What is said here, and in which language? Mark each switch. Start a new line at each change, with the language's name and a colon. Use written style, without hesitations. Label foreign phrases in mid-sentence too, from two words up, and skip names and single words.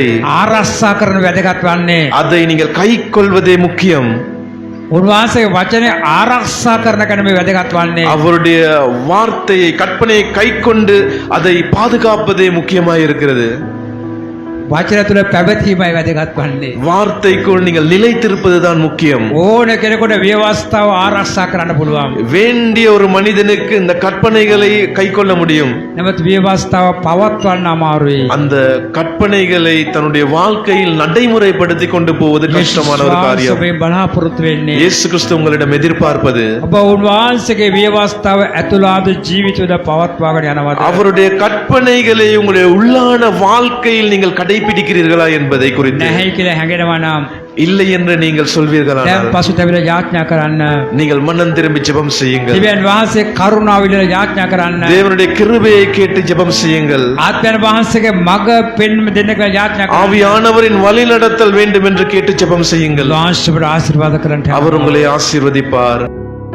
Sinhala: ආරක්ෂා කරන වැදගත් වන්නේ.
Tamil: அதை நீங்கள் கைக்கொள்வதே முக்கியம்.
Sinhala: උන්වහන්සේගේ වචනේ ආරක්ෂා කරන කෙනෙක් මේ වැදගත් වන්නේ.
Tamil: அவருடைய வார்த்தையை கற்பனையை கைக்கொண்டு அதை பாதுகாப்பதே முக்கியமாய் இருக்கிறது.
Sinhala: වචන තුළ පැවතීමයි වැදගත් වන්නේ.
Tamil: வார்த்தைக்குள் நீங்கள் நிலைத்திருப்பதுதான் முக்கியம்.
Sinhala: ඕන කෙනෙකුට ව්‍යවස්ථාව ආරක්ෂා කරන්න පුළුවන්.
Tamil: வேண்டிய ஒரு மனிதனுக்கு இந்த கற்பனைகளை கைக்கொள்ள முடியும்.
Sinhala: නමුත් ව්‍යවස්ථාව පවත්වන්න අමාරුයි.
Tamil: அந்த கற்பனைகளை தன்னுடைய வாழ்க்கையில் நடைமுறைப்படுத்தி கொண்டு போவது கஷ்டமான ஒரு காரியம்.
Sinhala: ඔබෙන් බලාපොරොත්තු වෙන්නේ.
Tamil: இயேசு கிறிஸ்து உங்களிடம் எதிர்பார்ப்பது
Sinhala: ඔබ උන්වහන්සේගේ ව්‍යවස්ථාව ඇතුළාද ජීවිතවල පවත්වාගෙන යනවාද?
Tamil: அவருடைய கற்பனைகளை உங்களுடைய உள்ளான வாழ்க்கையில் நீங்கள் கடைபிடிக்கிறீர்களா என்பதை குறித்து.
Sinhala: නැහැ කියලා හැඟෙනවා නම්
Tamil: இல்லை என்று நீங்கள் சொல்வீர்களானால்
Sinhala: දැන් පසුතැවිලා යාඥා කරන්න.
Tamil: நீங்கள் மனம் திரும்பி ஜெபம் செய்யுங்கள்.
Sinhala: දෙවියන් වහන්සේ කරුණාව විදිහට යාඥා කරන්න.
Tamil: தேவனுடைய கிருபையை கேட்டு ஜெபம் செய்யுங்கள்.
Sinhala: ආත්මයන් වහන්සේගේ මඟ පෙන්වීම දෙන්න කියලා යාඥා කරන්න.
Tamil: ஆவியானவரின் வழி நடத்தல் வேண்டும் என்று கேட்டு ஜெபம் செய்யுங்கள்.
Sinhala: වහන්සේට ආශිර්වාද කරන්න.
Tamil: அவர் உங்களை ஆசீர்வதிப்பார்.